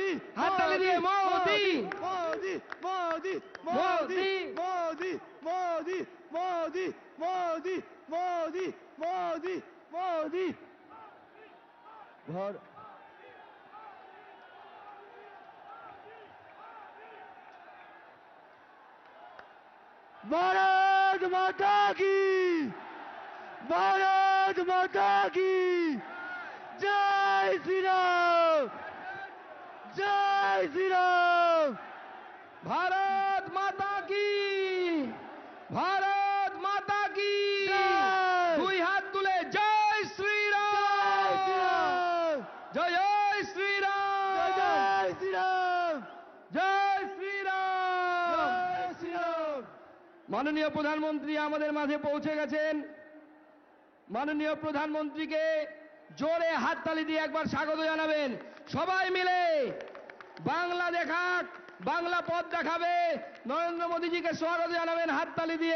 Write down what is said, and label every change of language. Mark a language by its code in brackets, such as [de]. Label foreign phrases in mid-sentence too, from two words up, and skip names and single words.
[bn] হাততালি দিয়ে মোদি মোদি মোদি মোদি [hi] মোদি মোদি মোদি মোদি মোদি মোদি মোদি ঘর भारत माता की भारत माता की जय श्री राम जय श्री राम भारत माता की भारत माता की [bn] দুই হাত তুলে জয় শ্রীরাম জয় জয় শ্রীরাম [hi] जय श्री राम [bn] জয় শ্রীরাম [hi] जय श्री राम [bn] মাননীয় প্রধানমন্ত্রী আমাদের মাঝে পৌঁছে গেছেন। মাননীয় প্রধানমন্ত্রীকে জোরে হাততালি দিয়ে একবার স্বাগত জানাবেন। সবাই মিলে বাংলা দেখাক, বাংলা পথ দেখাবে। নরেন্দ্র মোদীজিকে স্বাগত জানাবেন হাততালি দিয়ে।